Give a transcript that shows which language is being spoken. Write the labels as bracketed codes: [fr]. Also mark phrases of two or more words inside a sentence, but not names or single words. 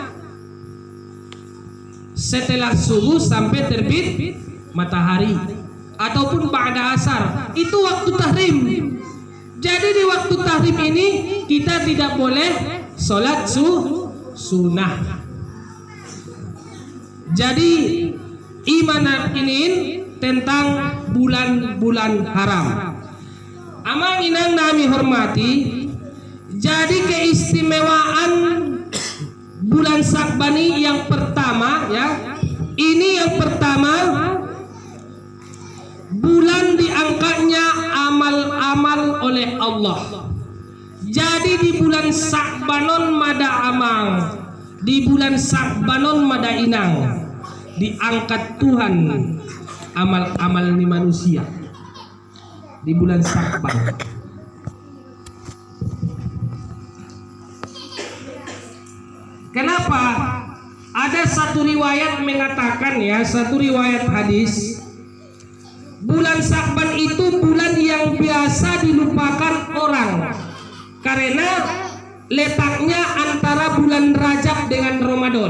[id] Setelah subuh sampai terbit matahari ataupun ba'da asar, itu waktu tahrim. Jadi di waktu tahrim ini kita tidak boleh sholat sunnah. Jadi imanan ini tentang bulan-bulan haram. [btm] Amang inang nami hormati, [id] jadi keistimewaan bulan Sya'ban yang pertama ya. Ini yang pertama, bulan diangkatnya amal-amal oleh Allah. [btm] Jadi di bulan Sya'banon mada amang, di bulan Sya'banon mada inang, [id] diangkat Tuhan amal-amal ni manusia di bulan Sya'ban. Kenapa? Ada satu riwayat mengatakan ya, satu riwayat hadis, bulan Sya'ban itu bulan yang biasa dilupakan orang karena letaknya antara bulan Rajab dengan Ramadan.